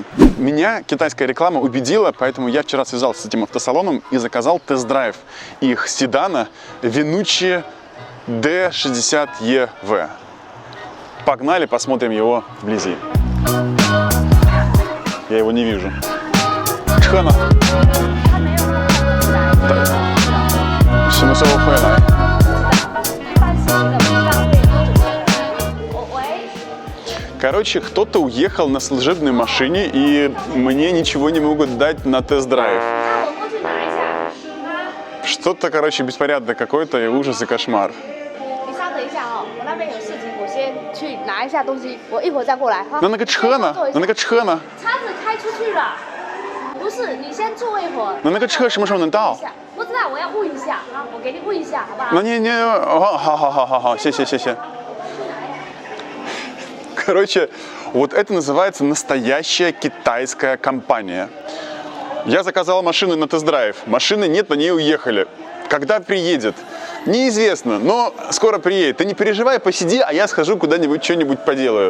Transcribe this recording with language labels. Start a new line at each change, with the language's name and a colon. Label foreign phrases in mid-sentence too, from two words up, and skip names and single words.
Russian: Меня китайская реклама убедила, поэтому я вчера связался с этим автосалоном и заказал тест-драйв их седана Винуччия D60EV. Погнали, посмотрим его вблизи. Я его не вижу. Чхана.
Chinese: 什么时候会来？
Russian: Короче, кто-то уехал на служебной машине, и мне ничего не могут дать на тест-драйв. Что-то, короче, беспорядок какой-то, и ужас, и кошмар. На нога чхана, на нога чхана.
Chinese: 不是，你先坐一会儿。那个车什么时候能到？不知道，我要问一下啊，我给你问一下，好不好？那你好，谢谢。
Russian: Короче, вот это называется настоящая китайская компания. Я заказал машину на тест-драйв. Машины нет, на ней уехали. Когда приедет? Неизвестно, но скоро приедет. Ты не переживай, посиди, а я схожу куда-нибудь, что-нибудь поделаю.